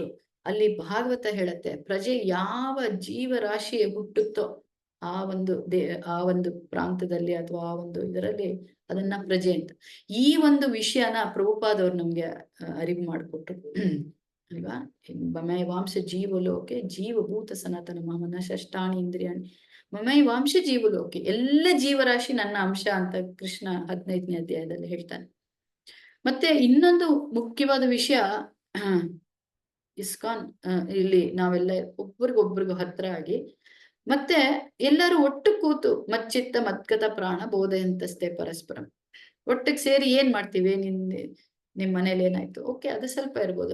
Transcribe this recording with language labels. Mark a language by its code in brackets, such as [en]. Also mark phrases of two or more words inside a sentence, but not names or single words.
[kn] ಅಲ್ಲಿ ಭಾಗವತ ಹೇಳತ್ತೆ ಪ್ರಜೆ ಯಾವ ಜೀವರಾಶಿ ಹುಟ್ಟುತ್ತೋ ಆ ಒಂದು ಪ್ರಾಂತದಲ್ಲಿ ಅಥವಾ ಆ ಒಂದು ಇದರಲ್ಲಿ ಅದನ್ನ ಪ್ರಜೆ ಅಂತ. ಈ ಒಂದು ವಿಷಯನ ಪ್ರಭುಪಾದವ್ರು ನಮ್ಗೆ ಅರಿವು ಮಾಡಿಕೊಟ್ರು ಅಲ್ವಾ. [sa] ಮಮೈ ವಾಂಶ ಜೀವಲೋಕೆ ಜೀವಭೂತ ಸನಾತನ ಮಮನ ಷಷ್ಟಾಣಿ ಇಂದ್ರಿಯಾಣಿ ಮಮೈ ವಾಂಶ ಜೀವಲೋಕೆ, [kn] ಎಲ್ಲ ಜೀವರಾಶಿ ನನ್ನ ಅಂಶ ಅಂತ ಕೃಷ್ಣ 15ನೇ ಅಧ್ಯಾಯದಲ್ಲಿ ಹೇಳ್ತಾನೆ. ಮತ್ತೆ ಇನ್ನೊಂದು ಮುಖ್ಯವಾದ ವಿಷಯ, ಇಸ್ಕಾನ್ ಇಲ್ಲಿ ನಾವೆಲ್ಲ ಒಬ್ರಿಗೊಬ್ರಿಗೂ ಹತ್ರ ಆಗಿ ಮತ್ತೆ ಎಲ್ಲರೂ ಒಟ್ಟು ಕೂತು [sa] ಮಚ್ಚಿತ್ತ ಮದ್ಗತ ಪ್ರಾಣ ಬೋಧೆಯಂತಸ್ತೆ ಪರಸ್ಪರಂ, [kn] ಒಟ್ಟಿಗೆ ಸೇರಿ ಏನ್ ಮಾಡ್ತೀವಿ, ನಿಮ್ ಮನೇಲಿ ಏನಾಯ್ತು, ಓಕೆ ಅದು ಸ್ವಲ್ಪ ಇರ್ಬೋದು.